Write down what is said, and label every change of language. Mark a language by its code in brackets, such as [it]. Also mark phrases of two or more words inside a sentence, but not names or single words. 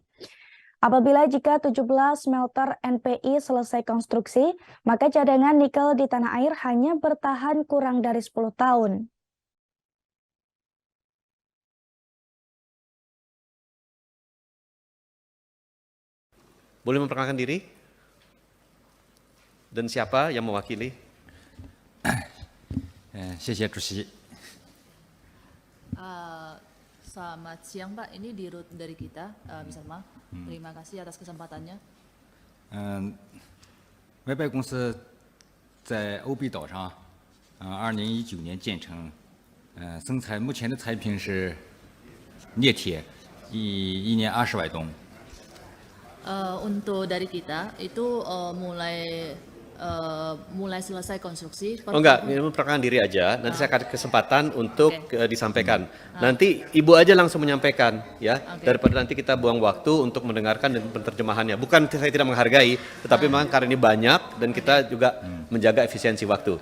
[id] Apabila jika 17 smelter NPI selesai konstruksi, maka cadangan nikel di tanah air hanya bertahan kurang dari 10 tahun. Boleh memperkenalkan diri? Dan siapa yang mewakili? [zh] 谢谢主席。 [id] Selamat siang Pak, ini Dirut dari kita, Bisma. Terima kasih atas kesempatannya. [zh] 外拜公司在欧比岛上，2019年建成，目前的产品是镍铁，一年20万吨。 [id] Untuk dari kita itu mulai mulai selesai konstruksi. Oh enggak, ini memperkenalkan diri aja. Nanti saya kasih kesempatan untuk Oke. disampaikan. Nanti Ibu aja langsung menyampaikan ya. Oke. Daripada nanti kita buang waktu untuk mendengarkan dan penerjemahannya. Bukan saya tidak menghargai, tetapi memang karena ini banyak dan kita juga menjaga efisiensi waktu.